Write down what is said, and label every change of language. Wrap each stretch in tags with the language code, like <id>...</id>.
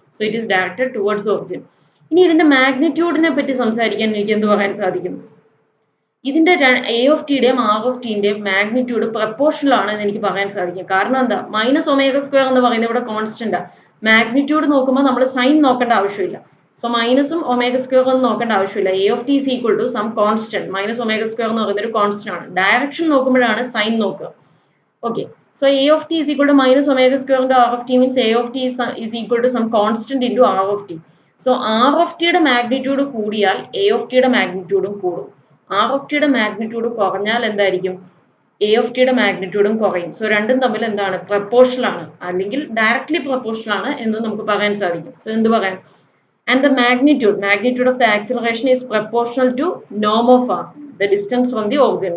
<ml>So it is directed towards origin. ഇനി ഇതിന്റെ മാഗ്നിറ്റ്യൂഡിനെ പറ്റി സംസാരിക്കാൻ എനിക്ക് എന്ത് പറയാൻ സാധിക്കും, ഇതിന്റെ A of ടിയുടെയും R of ടിന്റെയും magnitude proportional ആണ് എന്ന് എനിക്ക് പറയാൻ സാധിക്കും. കാരണം എന്താ, മൈനസ് ഒമേഗ സ്ക്വയർ എന്ന് പറയുന്നത് ഇവിടെ കോൺസ്റ്റന്റ്. മാഗ്നിറ്റ്യൂഡ് നോക്കുമ്പോൾ നമ്മൾ സൈൻ നോക്കേണ്ട ആവശ്യമില്ല. സോ മൈനസും ഒമേഗ സ്ക്വയർ ഒന്നും നോക്കേണ്ട ആവശ്യമില്ല. A of T is equal to some constant. Minus omega square എന്ന് പറയുന്ന ഒരു കോൺസ്റ്റന്റ് ആണ്. ഡയറക്ഷൻ നോക്കുമ്പോഴാണ് സൈൻ നോക്കുക.</ml> <en>Okay, so a of t is equal to minus omega square into r of t means a of t is equal to some constant into r of t.</en> <ml>So r of t യുടെ magnitude കൂടിയാൽ a of t യുടെ മാഗ്നിറ്റ്യൂഡും കൂടും. r of t യുടെ magnitude കുറഞ്ഞാൽ എന്തായിരിക്കും, a of t യുടെ മാഗ്നിറ്റ്യൂഡും കുറയും. So രണ്ടും തമ്മിൽ എന്താണ്, പ്രപ്പോർഷണൽ ആണ്, അല്ലെങ്കിൽ ഡയറക്ട്ലി പ്രപ്പോർഷണൽ ആണ് എന്ന് നമുക്ക് പറയാൻ സാധിക്കും.</ml> <en>so</en> <ml>എന്ത് പറയാം,</ml> <en>and the magnitude of the acceleration is proportional to norm of r, the distance from the origin.</en>